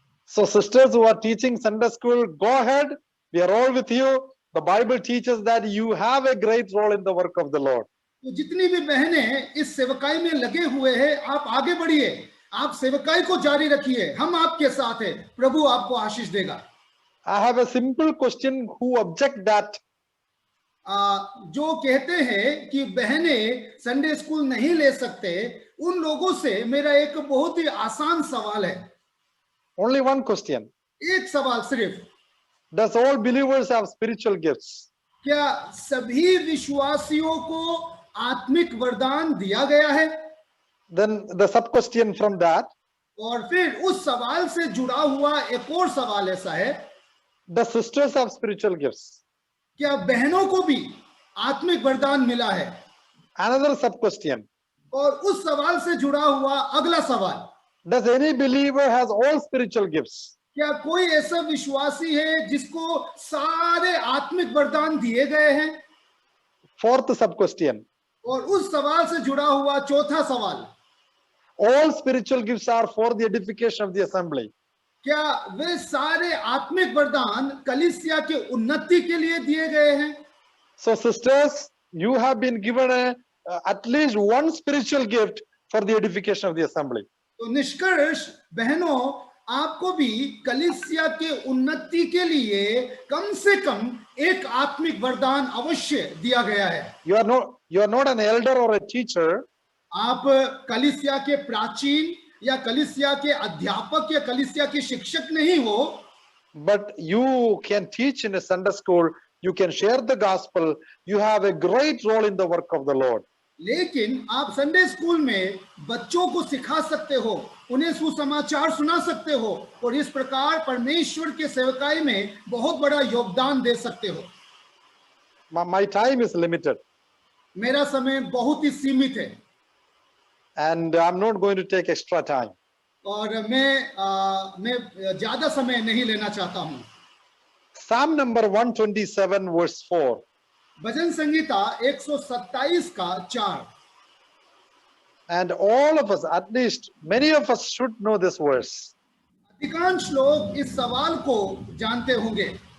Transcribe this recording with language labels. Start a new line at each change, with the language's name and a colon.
English: So sisters who are teaching Sunday school, go ahead. We are all with you. The Bible teaches that you have a great role in the work of the Lord.
Hindi: तो जितनी भी बहनें इस सेवकाई में लगे हुए हैं, आप आगे बढ़िए, आप सेवकाई को जारी रखिए, हम आपके साथ हैं, प्रभु आपको आशीष देगा।
English: I have a simple question. Who object that?
Hindi: जो कहते हैं कि बहनें संडे स्कूल नहीं ले सकते, उन लोगों से मेरा एक बहुत ही आसान सवाल है।
English: Only one question.
Hindi: एक सवाल सिर्फ,
English: Does all believers have spiritual gifts?
Hindi: क्या सभी विश्वासियों को आत्मिक वरदान दिया गया है?
English: Then the sub question from that,
Hindi: और फिर उस सवाल से जुड़ा हुआ एक और सवाल ऐसा है,
English: the sisters have spiritual gifts?
Hindi: क्या बहनों को भी आत्मिक वरदान मिला है?
English: Another sub question,
Hindi: और उस सवाल से जुड़ा हुआ अगला सवाल,
English: does any believer has all spiritual gifts?
Hindi: क्या कोई ऐसा विश्वासी है जिसको सारे आत्मिक वरदान दिए गए हैं?
English: Fourth sub question,
Hindi: और उस सवाल से जुड़ा हुआ चौथा सवाल,
English: all spiritual gifts are for the edification of the assembly?
Hindi: क्या वे सारे आत्मिक वरदान कलीसिया के उन्नति के लिए दिए गए हैं?
English: So sisters, you have been given at least one spiritual gift for the edification of the assembly.
Hindi: तो निष्कर्ष बहनों, आपको भी कलीसिया के उन्नति के लिए कम से कम एक आत्मिक वरदान अवश्य दिया गया है।
English: You are not an elder or a teacher.
Hindi: आप कलीसिया के प्राचीन या कलीसिया के अध्यापक या कलीसिया के शिक्षक नहीं हो,
English: but you can teach in a Sunday school, you can share the gospel, you have a great role in the work of the Lord.
Hindi: लेकिन आप संडे स्कूल में बच्चों को सिखा सकते हो, उन्हें सुसमाचार सुना सकते हो और इस प्रकार परमेश्वर के सेवकाई में बहुत बड़ा योगदान दे सकते हो।
English: My time is limited.
Hindi: मेरा समय बहुत ही सीमित है।
English: And I'm not going to take extra time.
Hindi: और मैं ज्यादा समय नहीं लेना चाहता हूँ।
English: Psalm number 127 verse 4.
Hindi: भजन संगीता 127 का 4।
English: And all of us, at least many of us, should know this verse.
Hindi: अधिकांश लोग इस सवाल को जानते होंगे।